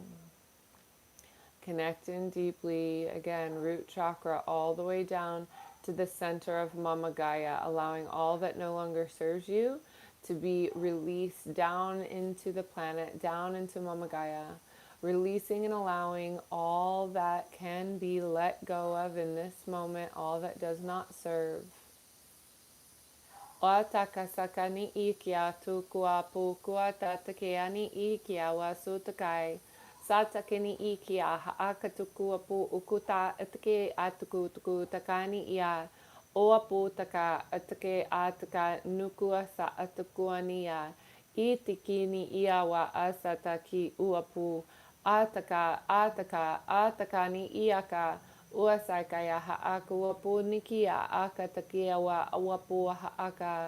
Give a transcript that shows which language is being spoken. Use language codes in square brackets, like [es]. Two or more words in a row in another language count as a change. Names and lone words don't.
[en] Connect in deeply, again, root chakra all the way down to the center of Mama Gaia, allowing all that no longer serves you to be released down into the planet, down into Mama Gaia, releasing and allowing all that can be let go of in this moment, all that does not serve. O takasakani ikia tukua pukua tatakeani ikia wasutakai. Satakini ikia haakatukua pu ukuta atake atuku tuku takani ia. Oapu taka atake ataka nukua sa atakuania. Itikini ia wa asataki uapu. Atakani iaka. Uasakaya ha'aka wapu nikia aka takia wa wapu ha'aka.